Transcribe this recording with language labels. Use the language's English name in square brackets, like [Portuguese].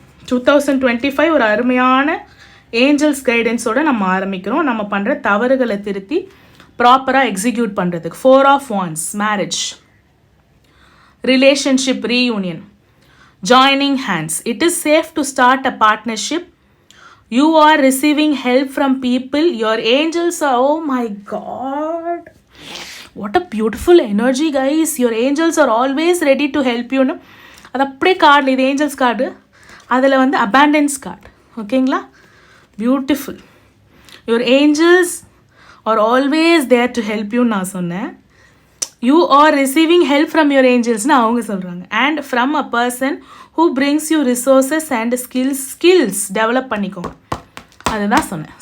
[Tamil] 2025 ஒரு அருமையான ஏஞ்சல்ஸ் கைடன்ஸோடு நம்ம ஆரம்பிக்கிறோம். நம்ம பண்ணுற தவறுகளை திருத்தி ப்ராப்பராக எக்ஸிக்யூட் பண்ணுறதுக்கு. [English] 4 of Wands, marriage, relationship reunion, joining hands. It is safe to start a partnership. You are receiving help from people. Your angels are, oh my God, what a beautiful energy guys. Your angels are always ready to help you. [Tamil] அது அப்படியே கார்டில், இது Angeles card, அதில் abundance card. ஓகேங்களா? Beautiful. [English] your angels are always there to help you [Tamil] நான் சொன்னேன். [English] you are receiving help from your ஏஞ்சல்ஸ்னு [Tamil] அவங்க சொல்கிறாங்க. [English] and from a person who brings you resources and skills develop [Tamil] பண்ணிக்கோங்க. அதுதான் சொன்னேன்.